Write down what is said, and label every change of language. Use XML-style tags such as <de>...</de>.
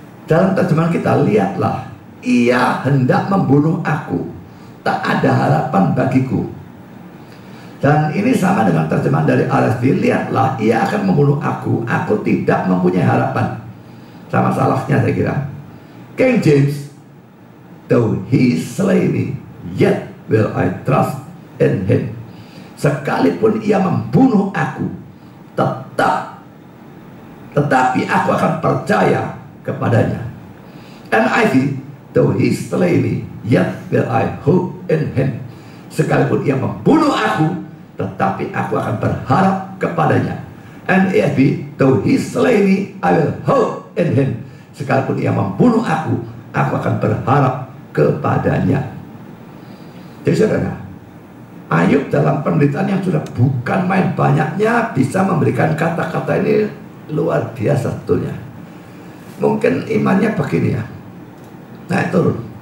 <id>Dalam terjemahan kita, lihatlah, ia hendak membunuh aku, tak ada harapan bagiku. Dan ini sama dengan terjemahan dari RSV, lihatlah, ia akan membunuh aku tidak mempunyai harapan. Sama salahnya saya kira.</id> <en>King James, though he slay me, yet will I trust in him.</en> <id>Sekalipun ia membunuh aku, tetapi aku akan percaya kepadanya.</id> <en>NIV, though he slay me, yet will I hope in him.</en> <id>Sekalipun ia membunuh aku, tetapi aku akan berharap kepadanya.</id> <en>NIV, though he slay me, I will hope in him.</en> <id>Sekalipun ia membunuh aku akan berharap kepadanya. Jadi saudara, Ayub dalam penderitaan yang sudah bukan main banyaknya bisa memberikan kata-kata ini luar biasa sebetulnya. Mungkin imannya begini ya, naik turun.</id>